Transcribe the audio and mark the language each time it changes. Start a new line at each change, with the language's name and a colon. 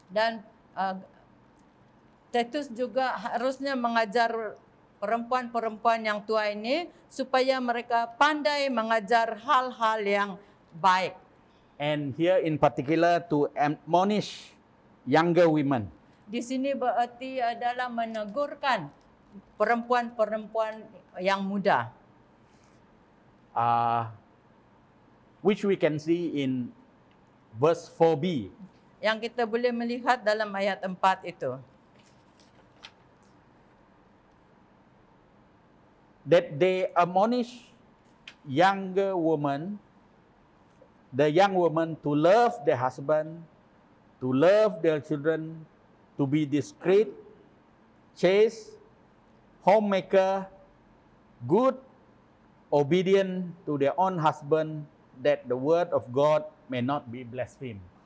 Malay: Dan Titus juga harusnya mengajar perempuan-perempuan yang tua ini supaya mereka pandai mengajar hal-hal yang baik.
English: And here in particular to admonish younger women.
Malay: Di sini berarti adalah menegurkan perempuan-perempuan yang muda.
English: Which we can see in verse 4b.
Malay: Yang kita boleh melihat dalam ayat 4 itu.
English: That they admonish younger women, the young women to love their husband, to love their children, to be discreet, chaste, homemaker, good, obedient to their own husband, that the word of God may not be blasphemed.